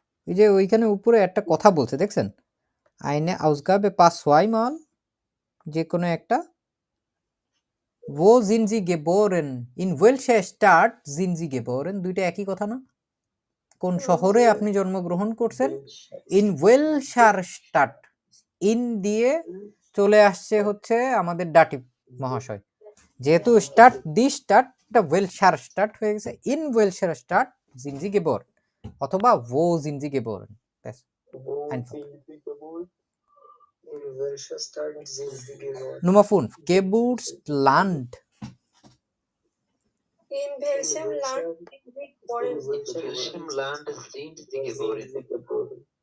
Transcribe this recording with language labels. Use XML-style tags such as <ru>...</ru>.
<bn>এই যে ওইখানে উপরে একটা কথা বলছে দেখছেন, আইনে আউসগাবে পাস ছয়মাল, যে কোনো একটা</bn> <de>wo sind sie geboren in welcher Stadt sind sie geboren</de> <bn>দুইটা একই কথা না? কোন শহরে আপনি জন্মগ্রহণ করছেন? in welcher Stadt ইন দিয়ে চলে আসছে হচ্ছে আমাদের ডাটিভ মহাশয়, যেহেতু স্টার্ট দি স্টার্ট এটা ওয়েলশার স্টার্ট হয়ে গেছে, ইন ওয়েলশার স্টার্ট জিনজি গেবোর্ন অথবা</bn> <de>wo sind sie geboren</de> <bn>ব্যাস</bn> <de>Wo einfach. sind Sie geboren? In welcher Stadt sind Sie geboren? Nummer 5 Geburtsland In welchem Land sind Sie geboren? In welchem Land sind Sie geboren?</de>